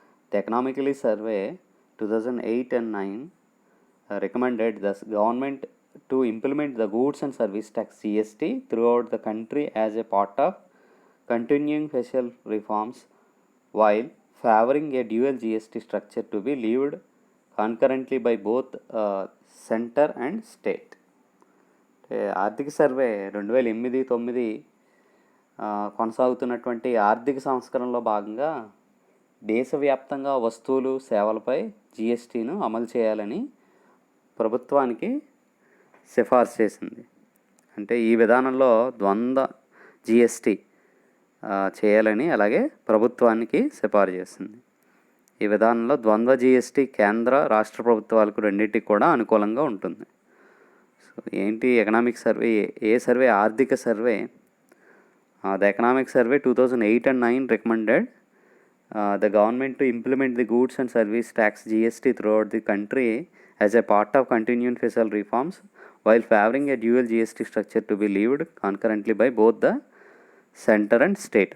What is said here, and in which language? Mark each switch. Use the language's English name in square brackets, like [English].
[English] The Economically Survey 2008 and 9 recommended the government to implement the goods and service tax GST throughout the country as a part of continuing fiscal reforms, while favoring a dual GST structure to be lived concurrently by both center and state. [Telugu] ఆర్థిక survey 2008-9 కొనసాగుతున్నటువంటి ఆర్థిక సంస్కరణలో భాగంగా దేశవ్యాప్తంగా వస్తువులు సేవలపై జిఎస్టీను అమలు చేయాలని ప్రభుత్వానికి సిఫార్సు చేసింది. అంటే ఈ విధానంలో ద్వంద్వ జిఎస్టీ చేయాలని అలాగే ప్రభుత్వానికి సిఫార్సు చేసింది. ఈ విధానంలో ద్వంద్వ జిఎస్టీ కేంద్ర రాష్ట్ర ప్రభుత్వాలకు రెండింటికి కూడా అనుకూలంగా ఉంటుంది. సో ఏంటి ఎకనామిక్ సర్వే? ఏ సర్వే? ఆర్థిక survey. [English] The economic survey 2008 and 9 recommended the government to implement the goods and service tax GST throughout the country as a part of continuing fiscal reforms, while favoring a dual GST structure to be lived concurrently by both the center and state.